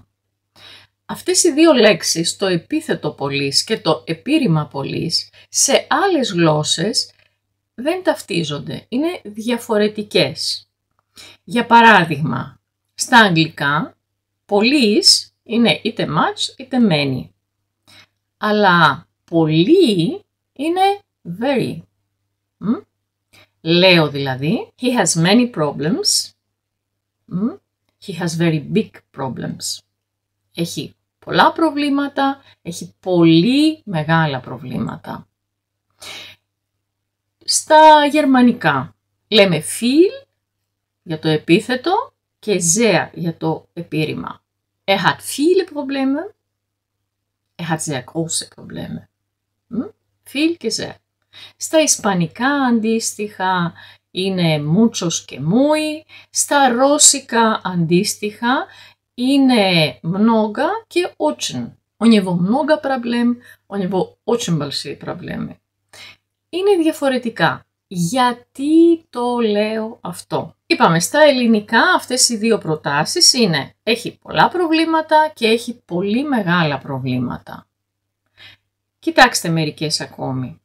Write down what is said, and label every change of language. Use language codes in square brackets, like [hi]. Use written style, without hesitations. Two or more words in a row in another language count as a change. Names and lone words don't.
[el] Αυτές οι δύο λέξεις, το επίθετο πολύς και το επίρρημα πολύς, σε άλλες γλώσσες δεν ταυτίζονται, είναι διαφορετικές. Για παράδειγμα, στα αγγλικά, πολύς είναι είτε much είτε many. Αλλά πολύ είναι very. Λέω δηλαδή, [en] he has many problems. He has very big problems. [el] Έχει πολλά προβλήματα, έχει πολύ μεγάλα προβλήματα. Στα γερμανικά λέμε viel για το επίθετο και sehr για το επίρρημα. [de] Hat viele Probleme. Hat sehr große Probleme. [el] Viel και sehr. Στα ισπανικά αντίστοιχα είναι muchos και muy. Στα ρώσικα αντίστοιχα είναι много και очень. [ru] У него много проблем, у него очень большие проблемы. [el] Είναι διαφορετικά. Γιατί το λέω αυτό? Είπαμε στα ελληνικά αυτές οι δύο προτάσεις είναι έχει πολλά προβλήματα και έχει πολύ μεγάλα προβλήματα. Κοιτάξτε μερικές ακόμη.